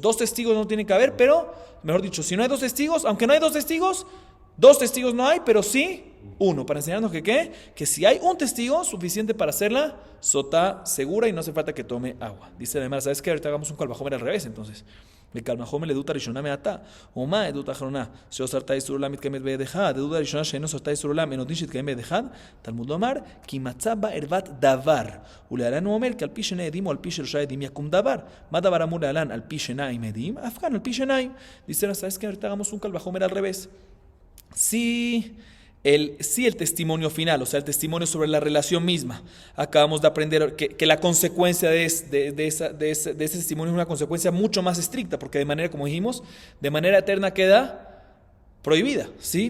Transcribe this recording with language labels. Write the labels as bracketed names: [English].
[Spanish] Dos testigos no tienen que haber, pero, mejor dicho, si no hay dos testigos, aunque no hay dos testigos no hay, pero sí uno, para enseñarnos que si hay un testigo, suficiente para hacerla sotá segura y no hace falta que tome agua. Dice además, ¿sabes qué? Ahorita hagamos un calvajomer al revés, entonces. [Hebrew] וקל וחומר לעדות הראשונה מעתה, ומה העדות האחרונה? שאוסרתה איסור עולם מתקיימת ביד אחד, העדות הראשונה שאין אוסרתה איסור עולם אין עוד דין שיתקיים ביד אחד, תלמוד לומר, כי מצא בה ערוות דבר, ולהלן הוא אומר, כי על פי שני עדים או על פי שלושה עדים יקום דבר. מה דבר אמור להלן? על פי שיניים עדים, אף כאן על פי שיניים. [Spanish] Dice, ¿sabes qué? Ahorita hagamos un calvajomer al revés. Si el testimonio final, o sea, el testimonio sobre la relación misma. Acabamos de aprender que la consecuencia de ese testimonio es una consecuencia mucho más estricta, porque de manera, como dijimos, de manera eterna queda prohibida, ¿sí?